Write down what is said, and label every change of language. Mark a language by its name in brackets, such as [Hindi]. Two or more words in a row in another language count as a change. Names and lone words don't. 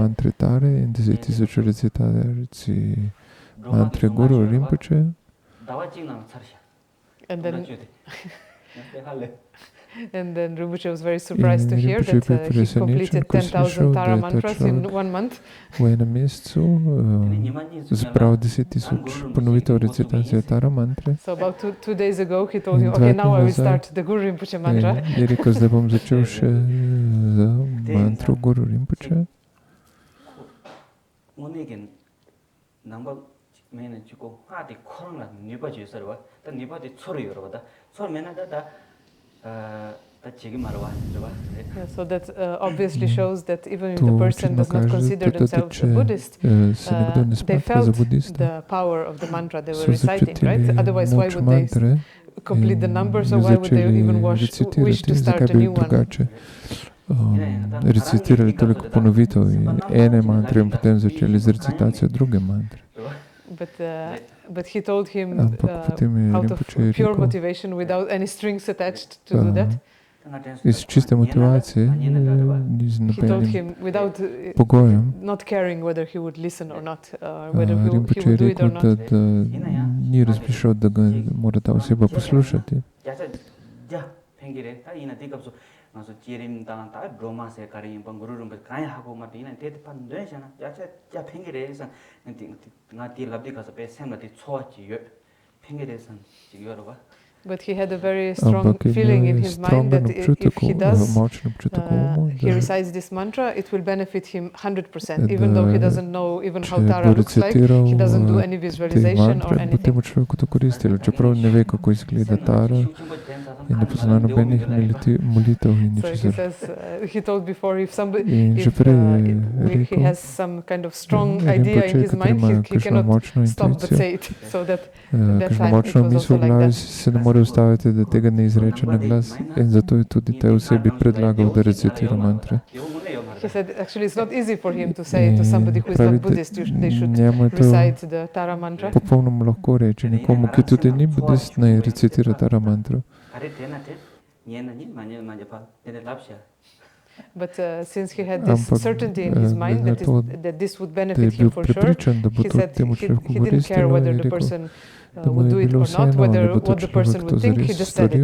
[Slovenian] Mantre Tare in 10,000 recitacije mantre Guru Rinpoche. [English] And then Rinpoche was very surprised to hear that he completed 10,000 Tara mantras in 1 month. [Slovenian] V enem mesecu zbral 10,000 ponovitev recitacije Tara mantre. [English] So about two days ago he told him, okay, now I will start the Guru Rinpoche mantra. [Slovenian] Je rekel, zdaj bom začel še z mantro Guru Rinpoche. [English] So that obviously shows that even if the person does not consider themselves a Buddhist, they felt the power of the mantra they were reciting, right? Otherwise, why would they complete the numbers, or why would they even wish to start a new one? [Slovenian] Recitirali toliko ponovitev ene mantre in potem začeli z recitacijo druge mantre. [English] But he told him out of pure motivation, without any strings attached, to do that. [Slovenian] Iz čiste motivacije, iz nobenim pogojem. [English] Not caring whether he would listen or not, whether he would do it or not. [Slovenian] Da ni razmišljal, da ga mora ta oseba poslušati. [English] But he had a very strong feeling in his mind that if he does, he recites this mantra, it will benefit him 100%, even though he doesn't know even how Tara looks like, he doesn't do any visualization or anything. [Slovenian] Čeprav ne ve, kako izgleda Tara in ne pozna nobenih molitev in ničesar. [English] He told before, if he has some kind of strong idea in his mind, he cannot stop but say it. So that time it was also like that. [Slovenian] Mora ustaviti, da tega ne izreče na glas, in zato je tudi tej osebi predlagal, da recitira mantre. [English] He said actually it's not easy for him to say to somebody who is not Buddhist they should recite the Tara mantra. [Slovenian] Popolnoma lahko reči nekomu, ki tudi ni budist, naj recitira Tara mantro. [English] But since he had this certainty in his mind that this would benefit him for sure, he said he didn't care whether the person would do it or not, what the person would think, he just said it.